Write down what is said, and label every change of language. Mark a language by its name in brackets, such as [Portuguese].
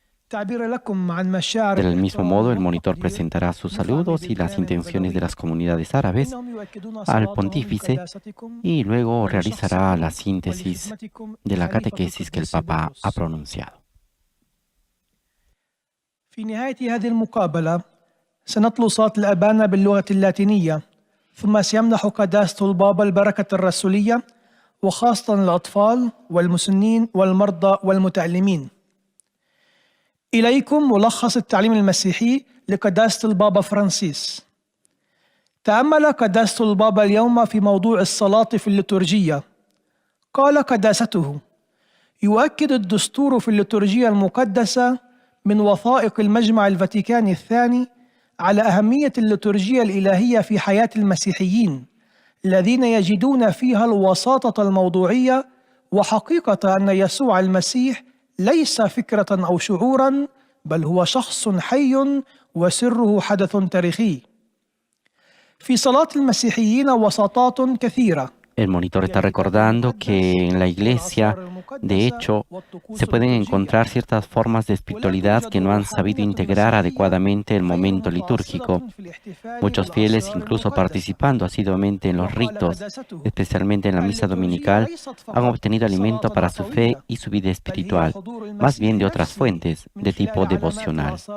[Spanish] Del mismo modo, el monitor presentará sus saludos y las intenciones de las comunidades árabes al pontífice y luego realizará la síntesis de la catequesis que el Papa ha pronunciado. [Arabic] في نهاية هذه المقابلة سنتلو صلاة الأبانة باللغة اللاتينية، ثم سيمنح قداسة البابا البركة الرسولية وخاصة الأطفال والمسنين والمرضى والمتعلمين. إليكم ملخص التعليم المسيحي لقداسة البابا فرانسيس. تأمل قداسة البابا اليوم في موضوع الصلاة في الليتورجية. قال قداسته: يؤكد الدستور في الليتورجية المقدسة من وثائق المجمع الفاتيكاني الثاني على أهمية الليتورجية الإلهية في حياة المسيحيين الذين يجدون فيها الوساطة الموضوعية وحقيقة أن يسوع المسيح ليس فكرة أو شعوراً، بل هو شخص حي وسره حدث تاريخي. في صلاة المسيحيين وساطات كثيرة. [Spanish] El monitor está recordando que en la iglesia, de hecho, se pueden encontrar ciertas formas de espiritualidad que no han sabido integrar adecuadamente el momento litúrgico. Muchos fieles, incluso participando asiduamente en los ritos, especialmente en la misa dominical, han obtenido alimento para su fe y su vida espiritual, más bien de otras fuentes, de tipo devocional.